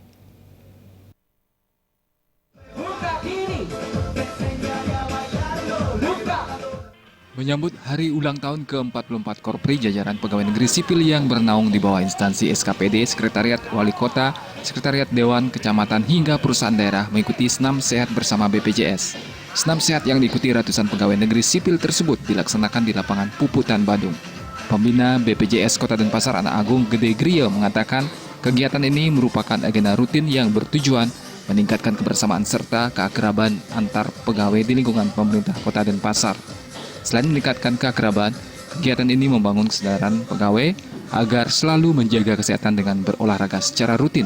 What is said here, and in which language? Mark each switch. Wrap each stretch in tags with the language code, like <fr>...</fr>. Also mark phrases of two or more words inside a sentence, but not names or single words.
<id>Menyambut hari ulang tahun ke-44 Korpri, jajaran pegawai negeri sipil yang bernaung di bawah instansi SKPD, Sekretariat Wali Kota, Sekretariat Dewan, Kecamatan, hingga perusahaan daerah mengikuti Senam Sehat Bersama BPJS. Senam sehat yang diikuti ratusan pegawai negeri sipil tersebut dilaksanakan di lapangan Puputan Badung. Pembina BPJS Kota Denpasar Anak Agung Gede Grio mengatakan kegiatan ini merupakan agenda rutin yang bertujuan meningkatkan kebersamaan serta keakraban antar pegawai di lingkungan pemerintah Kota Denpasar. Selain meningkatkan keakraban, kegiatan ini membangun kesadaran pegawai agar selalu menjaga kesehatan dengan berolahraga secara rutin.</id>